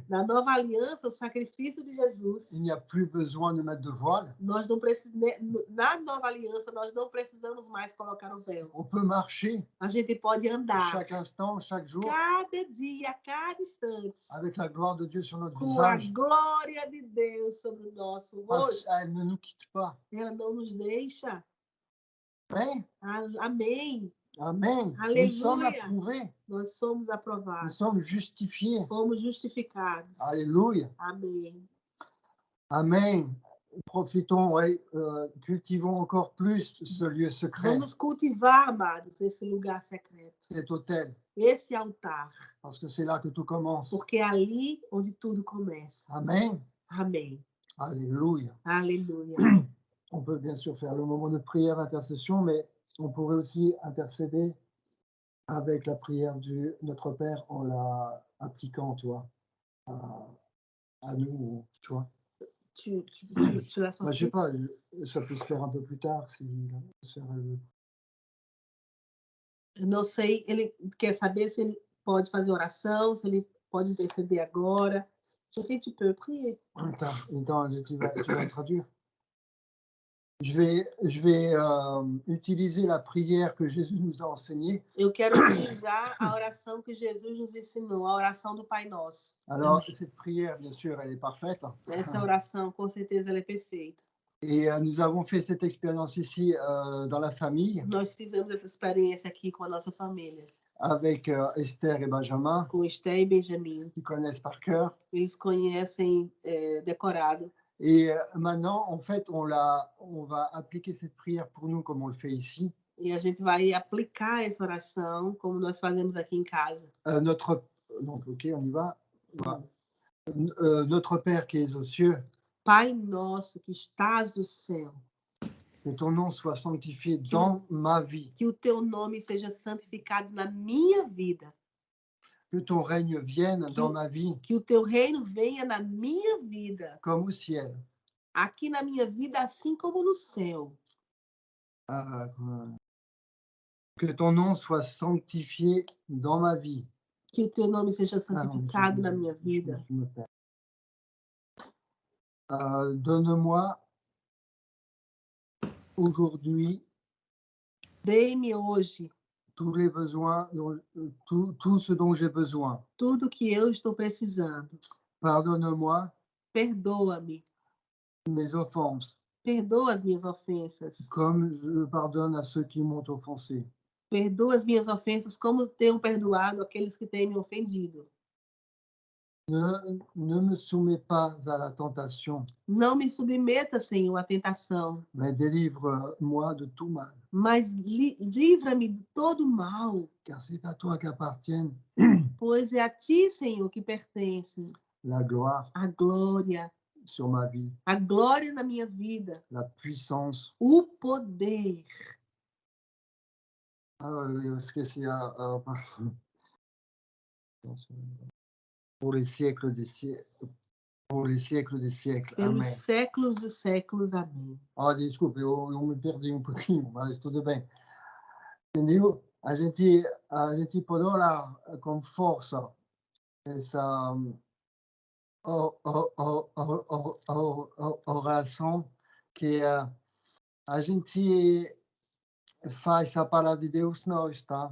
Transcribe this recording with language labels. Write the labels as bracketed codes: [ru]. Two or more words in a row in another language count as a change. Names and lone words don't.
[pt] Na nova aliança, o sacrifício de Jesus, [fr] il n'y a plus besoin de mettre de voile. [pt] nós não precisamos, na nova aliança, nós não precisamos mais colocar o véu. [fr] On peut marcher [pt] A gente pode andar [fr] chaque instant, chaque jour, [pt] cada dia, cada instante, [fr] avec la gloire de Dieu sur notre [pt] com a [fr] visage. [pt] glória de Deus sobre o nosso [fr] Parce [pt] rosto. [fr] qu'elle ne nous quitte pas. [pt] Ela não nos deixa. [fr] Amen. [pt] Amém. [fr] Amen. Alléluia. Nous sommes approuvés. [pt] Nós somos [fr] Nous [pt] aprovados. [fr] sommes justifiés. [pt] Fomos justificados. [fr] Alléluia. [pt] Amém. [fr] Amen. profitons, ouais, cultivons encore plus ce lieu secret, [pt] Vamos cultivar, amados, esse lugar secreto, [fr] cet hôtel, [pt] esse altar, [fr] parce que c'est là que tout commence. [pt] porque é ali onde tudo começa. [fr] Amen. [pt] Amém. [fr] Alléluia. [pt] Aleluia. [fr] On peut bien sûr faire le moment de prière, intercession, mais on pourrait aussi intercéder avec la prière du Notre Père en la appliquant, tu vois, à nous, tu vois. Tu l'as Bah, je sais sorti? pas, ça peut se faire un peu plus tard si la sœur, elle veut. [pt] Eu não sei, ele quer saber se ele pode fazer oração, se ele pode interceder agora. [fr] Je fais, tu peux prier. Attends, tu vas traduire. Je vais utiliser la prière que Jésus nous a enseignée. [pt] Eu quero utilizar a oração que Jesus nos ensinou, a oração do Pai Nosso. [fr] Alors, cette prière, bien sûr, elle est parfaite. [pt] Essa oração, com certeza, ela é perfeita. [fr] Et nous avons fait cette expérience ici dans la famille [pt] Nós fizemos essa experiência aqui com a nossa família, [fr] avec Esther et Benjamin, [pt] com Esther e Benjamin. [fr] qui connaissent par cœur. [pt] Eles conhecem decorado. [fr] Et maintenant, en fait, on va appliquer cette prière pour nous comme on le fait ici. [pt] E a gente vai aplicar essa oração como nós fazemos aqui em casa. [fr] Donc, ok, on y va. Notre Père qui es aux cieux, [pt] Pai nosso que estás no céu, [fr] que ton nom soit sanctifié dans ma vie, [pt] que o teu nome seja santificado na minha vida, [fr] que ton règne vienne dans ma vie [pt] que o teu reino venha na minha vida, [fr] comme au ciel. [pt] aqui na minha vida, assim como no céu. [fr] Que ton nom soit sanctifié dans ma vie. [pt] Que o teu nome seja santificado na minha vida. [fr] Donne-moi aujourd'hui [pt] Dê-me hoje [fr] tous les besoins, tout ce dont j'ai besoin. [pt] tudo que eu estou precisando. [fr] Pardonne-moi [pt] Perdoa-me. [fr] mes offenses, [pt] Perdoa as minhas ofensas. [fr] comme je pardonne à ceux qui m'ont offensé. [pt] Perdoa as minhas ofensas como tenho perdoado aqueles que têm me ofendido. [fr] Ne me soumets pas à la tentation, [pt] Não me submeta, Senhor, à tentação, [fr] mais délivre-moi de tout mal. [pt] mas livra-me de todo mal, [fr] Car c'est à toi qu'appartiennent [pt] pois é a ti, Senhor, que pertence [fr] la gloire [pt] a glória na minha vida, [fr] la puissance. [pt] o poder. [fr] Esqueci pour les siècles des siècles. Pour les siècles des siècles. [pt] Pelos Amém. séculos dos séculos. Amém. Desculpe, eu me perdi um pouquinho, mas tudo bem. Entendeu? A gente pode orar com força essa oração que a gente faz a palavra de Deus nós, tá?